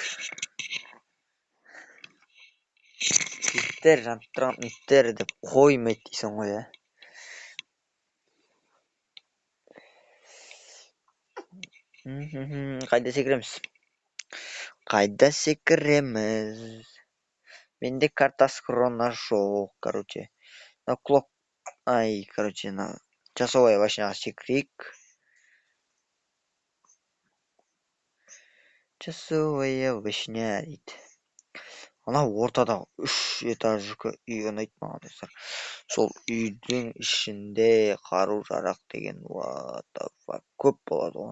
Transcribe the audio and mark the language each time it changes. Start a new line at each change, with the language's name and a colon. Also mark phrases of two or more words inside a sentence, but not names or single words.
Kazakh: Иттер, жанып тұрған иттер деп қоймайды дейсің ғой, ә? Қайда секіреміз? Менде карта скрона жоқ, короче.
Russian: На клок. Короче, на часовая башняға секірейік. Часовая башня
Kazakh: дейді. Ана ортадағы 3 этаждікі үй ұнайды маған достар. Сол үйдің ішінде қару-жарақ деген көп болады ғой.